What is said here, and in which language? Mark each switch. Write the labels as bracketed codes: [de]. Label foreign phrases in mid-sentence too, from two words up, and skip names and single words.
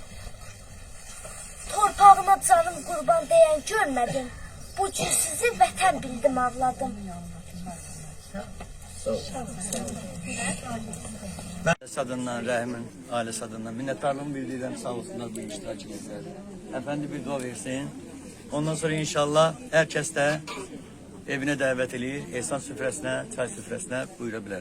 [az] Torpağına canım qurban deyən görmədim. Bu gün sizi vətən bildim, ağladım. Ben adından, Rəhmin ailesi adından minnettarlığımı bildirirəm, sağ olsunlar bu iştirak edirlər. [tr] Efendi bir dua versin. Ondan sonra inşallah herkes de evine davet edir, [az] ehsan süfrəsinə, çay süfrəsinə buyura bilər.